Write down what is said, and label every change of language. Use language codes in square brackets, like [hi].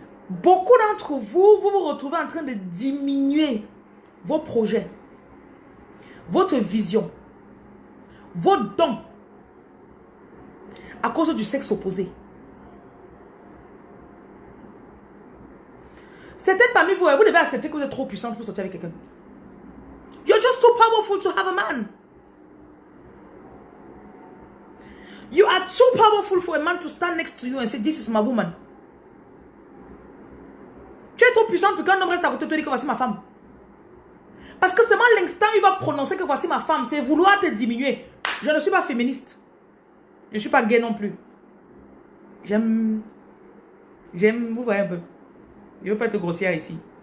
[fr] Beaucoup d'entre vous, vous vous retrouvez en train de diminuer vos projets, votre vision. vos dons à cause du sexe opposé. Certains parmi vous, vous devez accepter que vous êtes trop puissant pour sortir avec quelqu'un. [en] You're just too powerful to have a man. You are too powerful for a man to stand next to you and say, this is my woman. [fr] Tu es trop puissant pour qu'un homme reste à côté de toi et dire que voici ma femme. Parce que seulement l'instant où il va prononcer que voici ma femme, c'est vouloir te diminuer. Je ne suis pas féministe. Je ne suis pas gay non plus. J'aime, vous voyez un peu. Je ne veux pas être grossière ici.